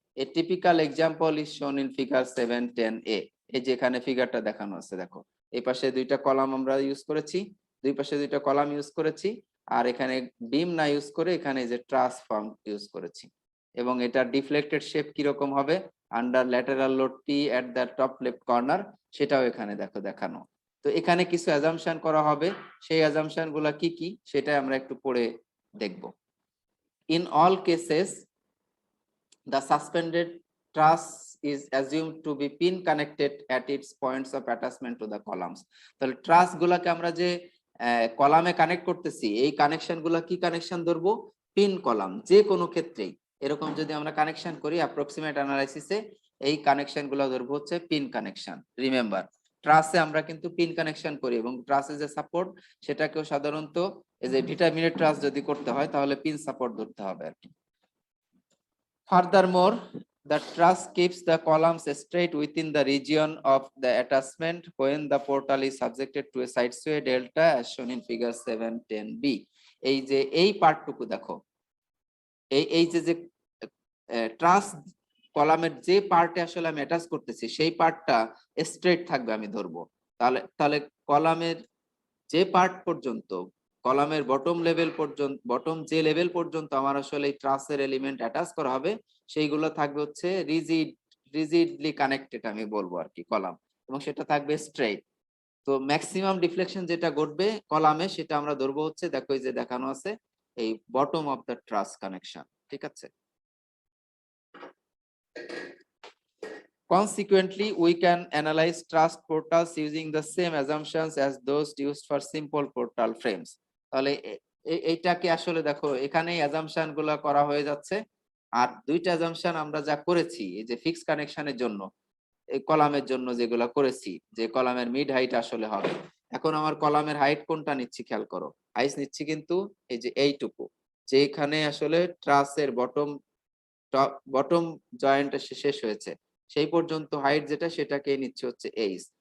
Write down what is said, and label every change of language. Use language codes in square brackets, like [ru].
[en] A typical example is shown in figure 710A. [bn] এই যে এখানে ফিগারটা দেখানো আছে দেখো, এই পাশে দুইটা কলাম আমরা ইউজ করেছি, দুই পাশে দুইটা কলাম ইউজ করেছি, আর এখানে বিম না ইউজ করে এখানে যে ট্রাস ফর্ম ইউজ করেছি। এবং এটা ডিফ্লেক্টেড শেপ কিরকম হবে under lateral load T at the top left corner, সেটাও এখানে দেখো দেখানো। তো এখানে কিছু অ্যাজাম্পশন করা হবে, সেই অ্যাজাম্পশন গুলা কি কি সেটা আমরা একটু পড়ে দেখব। In all cases, the suspended truss is assumed to be pin connected at its points of attachment to the columns. তাহলে ট্রাস গুলাকে আমরা যে কলামে কানেক্ট করতেছি এই কানেকশন গুলা কি কানেকশন ধরবো, পিন কলাম। যে কোনো ক্ষেত্রেই এরকম যদি আমরা কানেকশন করি অ্যাপ্রক্সিমেট অ্যানালাইসিসে এই কানেকশন গুলা ধরবো হচ্ছে পিন কানেকশন। রিমেম্বার, ট্রাসে আমরা কিন্তু পিন কানেকশন করি এবং ট্রাসে যে সাপোর্ট সেটাকেও সাধারণত এই যে ভিটামিনের ট্রাস যদি করতে হয় তাহলে পিন সাপোর্ট ধরতে হবে আর কি। [en] Furthermore, the truss keeps the columns straight within the region of the attachment when the portal is subjected to a side sway delta as shown in figure 710B. [bn] এই যে এই পার্টটুকু দেখো, এই যে যে ট্রাস কলামের যে পার্টে আসলে আমি অ্যাটাচ করতেছি সেই পার্টটা স্ট্রেট থাকবে আমি ধরবো। তাহলে তাহলে কলামের যে পার্ট পর্যন্ত, কলামের বটম লেভেল পর্যন্ত, বটম যে লেভেল পর্যন্ত আমার আসলে এই ট্রাসের এলিমেন্ট অ্যাটাচ করা হবে সেইগুলো থাকবে হচ্ছে রিজিডলি কানেক্টেড আমি বলবো আর কি কলাম, এবং সেটা থাকবে স্ট্রেট। তো ম্যাক্সিমাম ডিফ্লেকশন যেটা ঘটবে কলামে সেটা আমরা ধরবো হচ্ছে দেখো এই যে দেখানো আছে এই বটম অফ দ্য ট্রাস কানেকশন। ঠিক আছে, [en] Consequently, we can analyze trust portals using the same assumptions as those used for simple portal frames. [bn] তাহলে এইটাকে আসলে দেখো এখানেই অ্যাজাম্পশন গুলা করা হয়ে যাচ্ছে। আর দুইটা অ্যাজাম্পশন আমরা যা করেছি এই যে ফিক্স কানেকশনের জন্য, এই কলামের জন্য যেগুলা করেছি, যে কলামের মিড হাইট আসলে হবে। এখন আমার কলামের হাইট কোনটা নিচ্ছি খেয়াল করো, হাইট নিচ্ছি কিন্তু এই যে এইটুকু, যে এখানে আসলে ট্রাসের বটম জয়েন্ট শেষ হয়েছে সেই পর্যন্ত হাইট যেটা সেটাকে নিচ্ছে হচ্ছে এইচ।